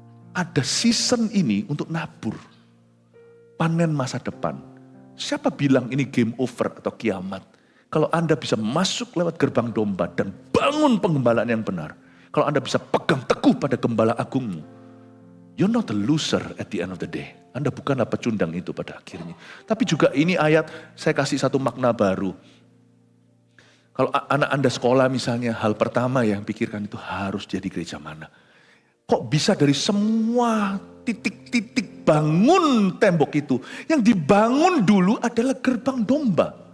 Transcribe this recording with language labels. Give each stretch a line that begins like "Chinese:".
Indonesian: Ada season ini untuk nabur, panen masa depan. Siapa bilang ini game over atau kiamat? Kalau Anda bisa masuk lewat gerbang domba dan bangun penggembalaan yang benar. Kalau Anda bisa pegang teguh pada gembala agungmu.
English: You're not a loser at the end of the day.
Indonesian: Anda bukanlah pecundang itu pada akhirnya. Tapi juga ini ayat, saya kasih satu makna baru. Kalau anak Anda sekolah misalnya, hal pertama yang pikirkan itu harus jadi gereja mana. Kok bisa dari semua titik-titik bangun tembok itu, yang dibangun dulu adalah gerbang domba.